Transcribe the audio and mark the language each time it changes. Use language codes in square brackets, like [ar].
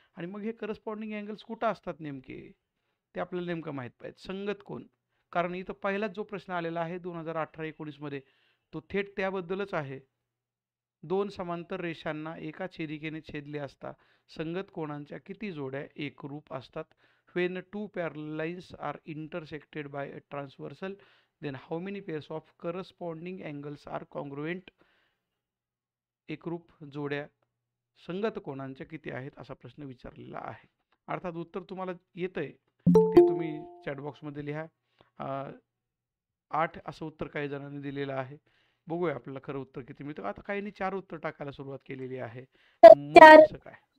[mr] आणि मग हे करस्पॉन्डिंग अँगल्स कुठं असतात नेमके ते आपल्याला नेमकं माहीत पाहिजे. संगत कोन, कारण इथं पहिलाच जो प्रश्न आलेला आहे 2018-19 मध्ये तो थेट त्याबद्दलच आहे. दोन समांतर रेषांना एका छेदिकेने छेदले असता संगत कोणांच्या किती जोड्या एकरूप असतात? [en] When two parallel lines are intersected by a transversal, then how many pairs of corresponding angles are congruent? [mr] एकरूप जोड्या संगत कोणांच्या किती आहेत असा प्रश्न विचारलेला आहे. अर्थात उत्तर तुम्हाला येतंय ते तुम्ही चॅटबॉक्समध्ये लिहा. 8 असं उत्तर काही जणांनी दिलेलं आहे. बघूया आपल्याला खरं उत्तर किती मिळतं. आता काहींनी 4 उत्तर टाकायला सुरुवात केलेली आहे. मग कसं काय?